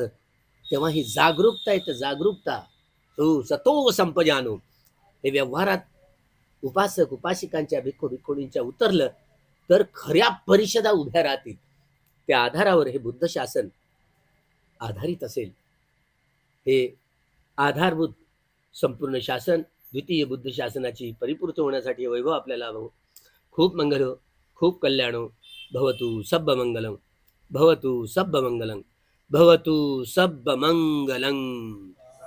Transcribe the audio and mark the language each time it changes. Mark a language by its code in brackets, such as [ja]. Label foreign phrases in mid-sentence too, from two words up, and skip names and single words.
[mr] तेव्हा ही जागरूकता येतं. जागरूकता [pi] सतो संपजानो, [mr] हे व्यवहारात उपासक उपासिकांच्या, भिक्खू भिक्खुणींच्या उतरलं तर खऱ्या परिषदा उभ्या राहतील. त्या आधारावर हे बुद्ध शासन आधारित असेल. हे आधारभूत संपूर्ण शासन, द्वितीय बुद्ध शासनाची परिपूर्ती होण्यासाठी वैभव आपल्याला खूप मंगल हो, खूप कल्याण हो. [pi] भवतु सब्ब मंगलम, भवतु सब्ब मंगलम, भवतु सब्ब मंगलम.